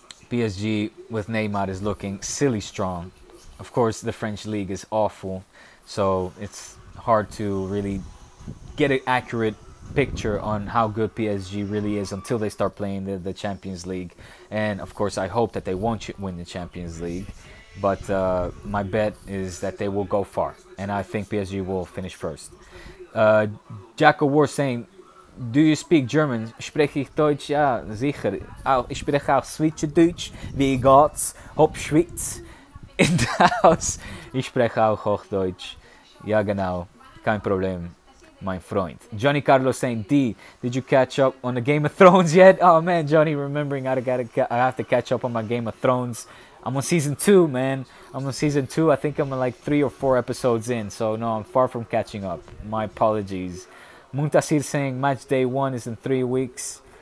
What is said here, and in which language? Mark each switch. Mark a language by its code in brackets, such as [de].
[en] PSG with Neymar is looking silly strong. Of course, the French league is awful, so it's hard to really get an accurate picture on how good PSG really is until they start playing the Champions League. And of course I hope that they won't win the Champions League, but my bet is that they will go far, and I think PSG will finish first. Jacko War saying, do you speak German? [de] Spreche ich Deutsch? Ja, sicher. Ich spreche auch Schweizerdeutsch. Wie geht's? Hop Schweiz [en] in the house. [de] Ich spreche auch Hochdeutsch. Ja, genau. Kein Problem, mein Freund. [en] Johnny Carlos saying, D, did you catch up on the Game of Thrones yet? Oh man, Johnny, remembering I have to catch up on my Game of Thrones. I'm on season 2, man. I'm on season 2. I think I'm like 3 or 4 episodes in. So no, I'm far from catching up. My apologies. Muntasir saying match day 1 is in 3 weeks.